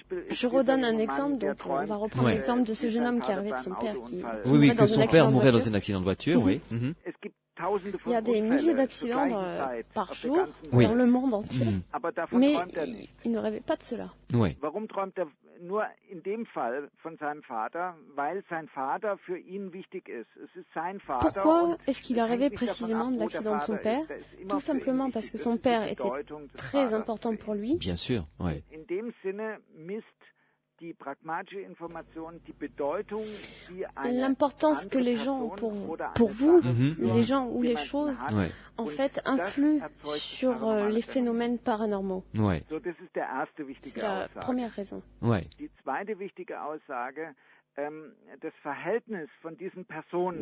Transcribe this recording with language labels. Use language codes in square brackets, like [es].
[fr] Je redonne un exemple, donc on va reprendre l'exemple de ce jeune homme qui est arrivé de son père que son père mourait dans un accident de voiture, oui. Il y a des milliers d'accidents par jour dans le monde entier, mais il ne rêvait pas de cela. Oui. [de] Warum träumt nur in dem Fall von seinem Vater? Weil sein Vater für ihn wichtig ist. Es ist sein Vater. [fr] Pourquoi est-ce qu'il a rêvé précisément de l'accident de son père? Tout simplement parce que son père était très important pour lui. Bien sûr, oui. [de] In dem Sinne misst die pragmatische Information die Bedeutung, die [fr] l'importance que les gens ont pour vous, les gens ou les choses, en fait, influent sur les phénomènes paranormaux. Ouais. C'est la première raison. Ouais. [de] Die zweite wichtige Aussage, das Verhältnis von diesen Personen,